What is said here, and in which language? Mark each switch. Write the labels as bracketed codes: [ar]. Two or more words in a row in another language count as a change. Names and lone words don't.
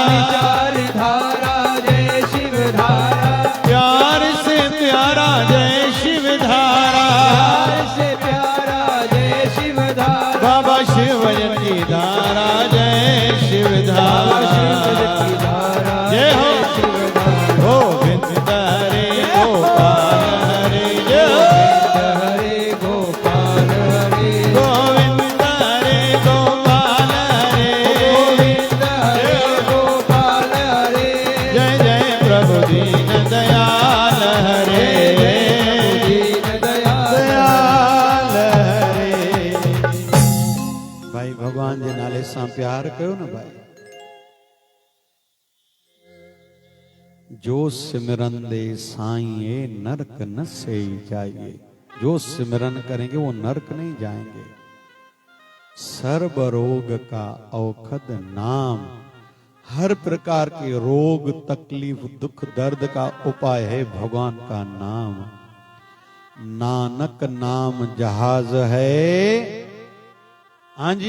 [hi] विचार धारा जय शिवधारा प्यार से प्यारा जय शिवधारा प्यार से प्यारा जय शिवधारा बाबा शिवजन की धारा जय शिवधारा जय हो गोविंद हरे गोपाल हरे जय हो हरे गोपाल हरे गोविंद हरे गोपाल हरे गोविंद हरे गोपाल हरे जय जय प्रभु दीन दयाल हरे दीन दयाल दयाल हरे [sd] भाई भगवान जे नाले सां प्यार कयो न भाई जो सिमरन दे साईं नरक न से जाइए [hi] जो सिमरन करेंगे वो नरक नहीं जाएंगे सर्व रोग का औखद नाम हर प्रकार के रोग तकलीफ दुख दर्द का उपाय है भगवान का नाम नानक नाम जहाज है हाँ जी